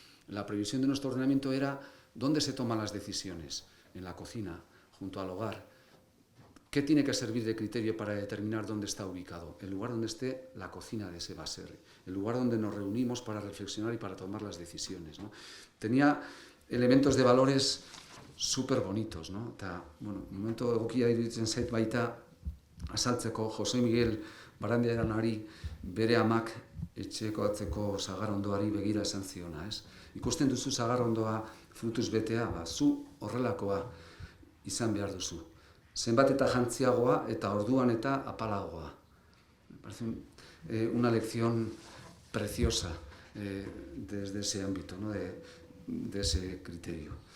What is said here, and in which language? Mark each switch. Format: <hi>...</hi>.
<es>La previsión de nuestro ordenamiento era dónde se toman las decisiones, en la cocina, junto al hogar. ¿Qué tiene que servir de criterio para determinar dónde está ubicado? El lugar donde esté la cocina de ese baserri, el lugar donde nos reunimos para reflexionar y para tomar las decisiones, ¿no? Tenía elementos de valores súper bonitos, ¿no?</es> <eu>Eta, bueno, momento egokia iruditzen zait baita azaltzeko Jose Miguel Barandiaranari bere amak etxeko atzeko sagarrondoari begira esan ziona, ez? Ikusten duzu sagarrondoa frutuz betea, zu horrelakoa izan behar duzu. Zenbat eta jantziagoa eta orduan eta apalagoa.</eu> <es>Me parece una lección preciosa desde ese ámbito, ¿no? de ese criterio.</es>